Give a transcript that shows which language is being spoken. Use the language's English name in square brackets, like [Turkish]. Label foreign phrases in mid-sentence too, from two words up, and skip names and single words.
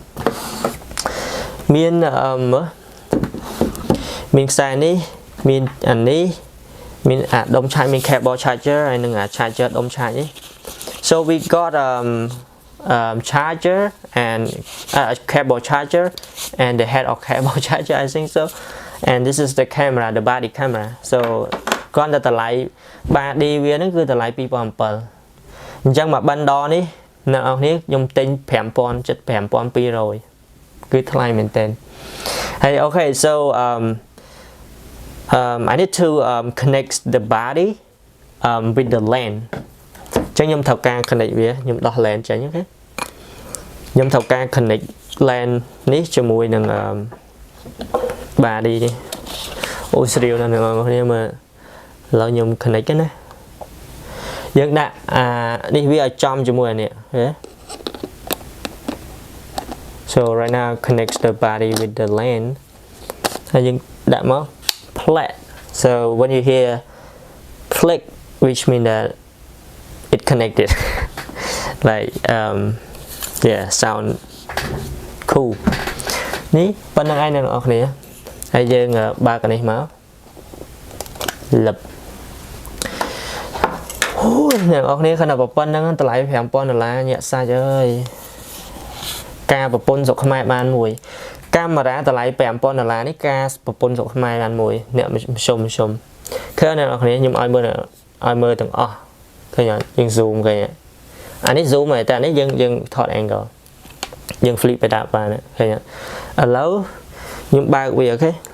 [Khmer] មានខ្សែនេះមានអានេះមានអាដុំឆាយមាន [English] cable charger [Khmer] ហើយនឹងអា charger ដុំឆាយនេះ [English] So we got charger and a cable charger and the head of cable charger I think so and this is the camera the body camera so [Khmer] គ្រាន់តែតម្លៃ body វាហ្នឹងគឺតម្លៃ 2007 អញ្ចឹងមក bundle នេះអ្នកនរគ្នាខ្ញុំទិញ 5200 គឺថ្លៃមែនទែន [English] Hey, okay, so I need to connect the body with the lens. [Khmer] ចឹងខ្ញុំត្រូវការ connect វាខ្ញុំដោះ lens ចេញ okay ខ្ញុំត្រូវការ connect lens នេះជាមួយនឹង body នេះអូស្រាវណាស់អ្នកនរគ្នាមើលឥឡូវខ្ញុំ connect ណាយើងដាក់នេះវាឲ្យចំជាមួយអានេះ [English] so right now connects the body with the lens [Khmer] ហើយយើងដាក់មក flat [English] so when you hear click which mean that it connected like yeah sound cool [Khmer] នេះប៉ុណ្្នឹងឯងអ្នកនរគ្នាហើយយើងបើកអានេះមកលឹប អូអ្នកនរគ្នាខណៈប៉ុណ្្នឹងតម្លៃ $5,000 ញាក់សាច់អើយការប្រពន្ធស្រុកខ្មែរបានមួយកាមេរ៉ាតម្លៃ $5,000 នេះការប្រពន្ធស្រុកខ្មែរបានមួយអ្នកមធ្យមឃើញអ្នកនរគ្នាខ្ញុំឲ្យមើលទាំងអស់ឃើញអត់យើង zoom ឃើញអានេះ zoom ហើយតែនេះយើងថត angle យើង flip ទៅដាក់បានឃើញអត់ឥឡូវខ្ញុំបើកវាអូខេ